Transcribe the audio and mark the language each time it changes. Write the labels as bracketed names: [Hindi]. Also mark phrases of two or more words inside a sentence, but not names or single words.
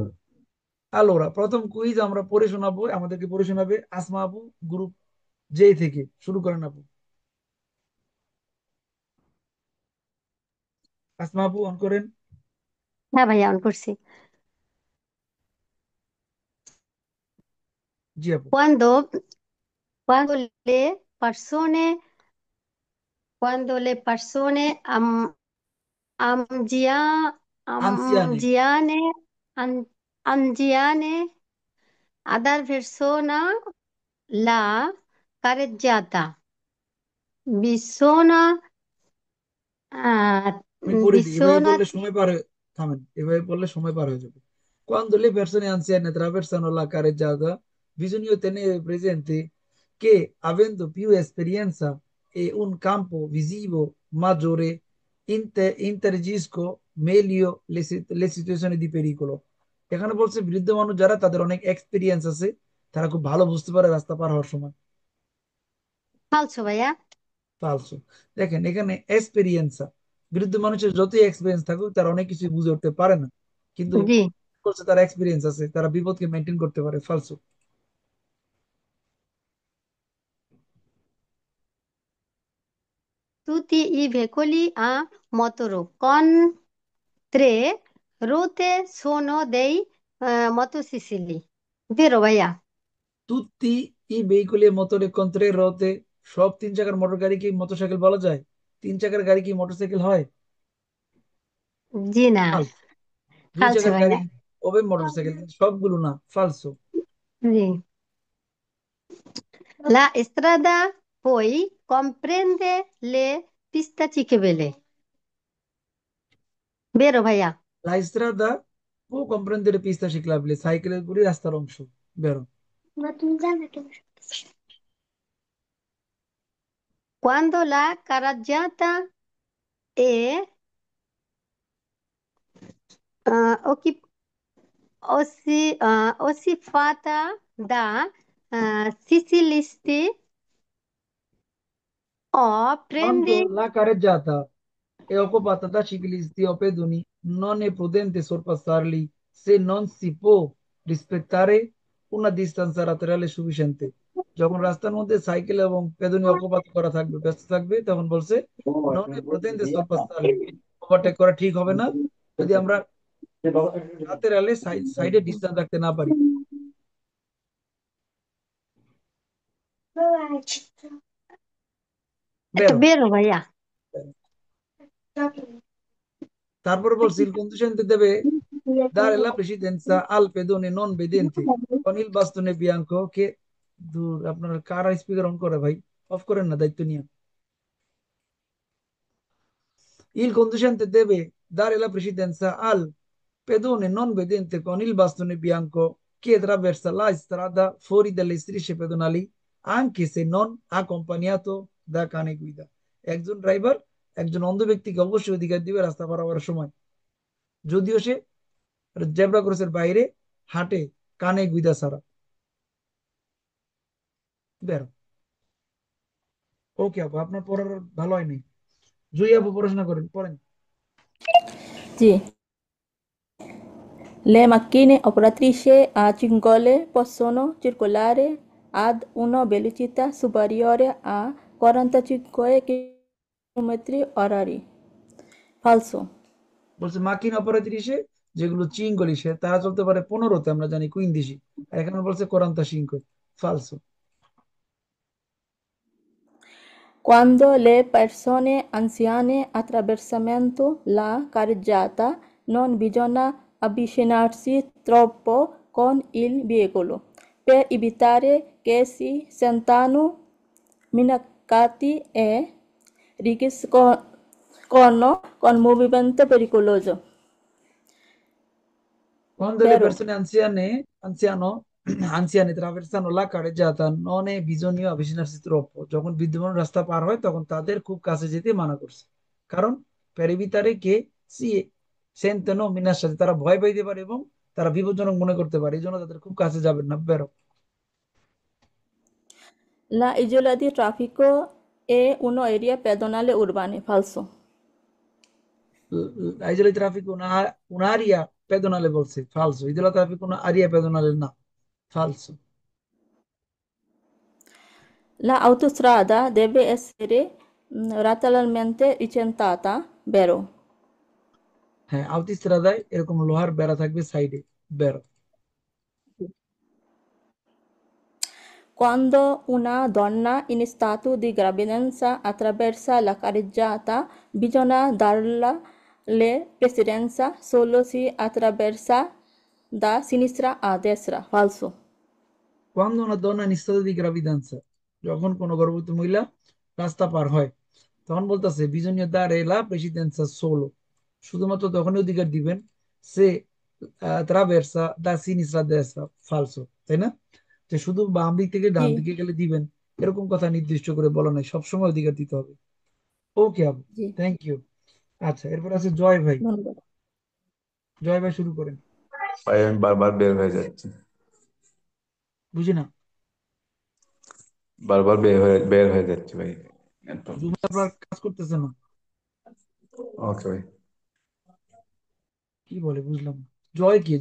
[Bangla] আলোরা প্রথম কুইজ আমরা পড়ে শোনাবো, আমাদেরকে পড়ে শোনাবে আসমা আপু, গ্রুপ জে থেকে। শুরু করেন আপু। আসমা আপু অন করেন। হ্যাঁ ভাইয়া, অন করছি। জি আপু। [Italian] Cuando, cuando le persone, cuando le persone আনসিয়ানে। anziane, an- anziane, other persona la carreggiata, bisogna, uh, [Bangla] আমি পড়ে দিই, এভাবে [Italian] bisogna, [Bangla] বললে সময় পার থামেন, এভাবে বললে সময় পার হয়ে যাবে। [Italian] Quando le persone anziane attraversano la carreggiata, bisogna tenere presente che avendo più esperienza e un campo visivo maggiore, interagisco meglio le situazioni di pericolo। [Bangla] এখানে বলছে বৃদ্ধ মানুষ যারা, তাদের অনেক এক্সপিরিয়েন্স আছে, তারা খুব ভালো বুঝতে পারে রাস্তা পার হওয়ার সময়। [Italian] falso ভাইয়া। ফালসো। [Bangla] দেখেন এখানে এক্সপেরিয়েন্সা, বৃদ্ধ মানুষের যতই এক্সপিরিয়েন্স থাকুক তারা অনেক কিছু বুঝে উঠতে পারে না, কিন্তু জি। বলছে তারা এক্সপিরিয়েন্স আছে, তারা বিপদকে মেনটেন করতে পারে। ফালসো। [Italian] Tutti i veicoli a motore con tre ruote sono dei motocicli, vero ভাইয়া? tutti i veicoli motore con tre ruote, [Bangla] সব 3 চাকার মোটর গাড়ি কি মোটরসাইকেল বলা যায়? 3 চাকার গাড়ি কি মোটরসাইকেল হয়? জি না, ফালসো। দুই [Italian] falso [Bangla] চাকার গাড়ি ভাইয়া। হবে মোটরসাইকেল, কিন্তু সবগুলো না। ফালসো। জি। [Italian] La strada poi comprende le piste ciclabili, vero ভাইয়া? la strada o comprendere pista ciclabile, [Bangla] সাইকেলের গুলি রাস্তার অংশ। বেরো। [Italian] Quando la carreggiata è occhi- oscillata da ciclisti o Quando prendi. la carreggiata è occupata da ciclisti o pedoni, non è prudente sorpassarli se non si può rispettare una distanza laterale sufficiente। [Bangla] যখন রাস্তার মধ্যে সাইকেল এবং পেদনী অকুপাত করা থাকবে, ব্যস্ত থাকবে, তখন বলছে [Italian] non è prudente sorpassarli, [Bangla] ওভারটেক করা ঠিক হবে না যদি আমরা লাতেরালে সাইডে ডিস্টেন্স রাখতে না পারি। এটা বেরো। বেরো ভাইয়া। তারপরে বলছি [Italian] il conducente deve dare la precedenza al pedone non vedente con il bastone bianco che [Bangla] দূর আপনার কারা স্পিকার অন করে ভাই, অফ করেন না দায়িত্ব নিয়ে। [Italian] Il conducente deve dare la precedenza al pedone non vedente con il bastone bianco che attraversa la strada fuori dalle strisce pedonali, anche se non accompagnato da cane guida। [Bangla] একজন ড্রাইভার একজন অন্ধ ব্যক্তিকে অবশ্যই অধিকার দিবে রাস্তা পারাবার সময়, যদিও সে জেব্রা ক্রসের বাইরে হাঁটে, কানে গুইদা ছাড়া। বেরো। ওকে আপু, আপনার পড়ার ভালো হয়নি। জুই আপু পড়াশোনা করেন, পড়েন। [Italian] Sì, le macchine operatrici a cingole possono circolare ad una velocità superiore a 45 km/h. Falso. [Bangla] বলছে মাকিন অপরাধী যেগুলো চিঙ্গলিশে তারা চলতে পারে 15-তে, আমরা জানি কুইন্দিসি। আর এখানে বলছে কোরান্তা সিংহ। ফালসো। [Italian] Quando le persone anziane attraversano la carreggiata, non bisogna avvicinarsi troppo con il veicolo per evitare che si sentano minacciati e rischiano con movimento pericoloso. Quando le Vero? persone anziane attraversano la carreggiata non è bisogno avvicinarsi troppo। [Bangla] যখন বিদ্যমান রাস্তা পার হয় তখন তাদের খুব কাছে যেতে মানা করছে, কারণ [Italian] per evitare che si sentano minacciati, [Bangla] তারা ভয় পাইতে পারে এবং তারা বিপজ্জনক মনে করতে পারে, এই জন্য তাদের খুব কাছে যাবেন না। বেরো। [Italian] La isola di traffico è un'area pedonale urbana. Falso. L'isola di traffico è un'area pedonale বলছে, falso। isola di traffico un'area pedonale না, falso। La autostrada deve essere lateralmente incentrata. Vero? [Bangla] হ্যাঁ, আউটিস্ট্রাদায় এরকম লোহার বেড়া থাকবে সাইডে। বেরো। [Italian] Quando una donna in stato di gravidanza attraversa la carreggiata, bisogna darle precedenza solo se attraversa da sinistra a destra. Falso. Quando una donna in stato di gravidanza, [Bangla] যখন কোনো গর্ভবতী মহিলা রাস্তা পার হয়, তখন বলতেছে [Italian] bisogna dare la precedenza solo, [Bangla] শুধুমাত্র তখনই অধিকার দিবেন সে [Italian] attraversa da sinistra a destra। [Bangla] ফালসো, তাই না? যে শুধু বাম দিক থেকে ডান [Italian] Sì, [Bangla] দিকে গেলে দিবেন, এরকম কথা নির্দিষ্ট করে বলা নাই, সবসময় অধিকার দিতে হবে। ওকে আপু, [Italian] sì, [English] thank you. [Bangla] আচ্ছা, এরপর আছে জয় ভাই। [Italian] non vero. [Bangla] জয় ভাই শুরু করেন। ভাই আমি বারবার বের হয়ে যাচ্ছি, বুঝি না। বারবার বের হয়ে যাচ্ছি ভাই। জুমে আপনার কাজ করতেছে না? ওকে ভাই। কি বলে বুঝলাম না। জয় কি?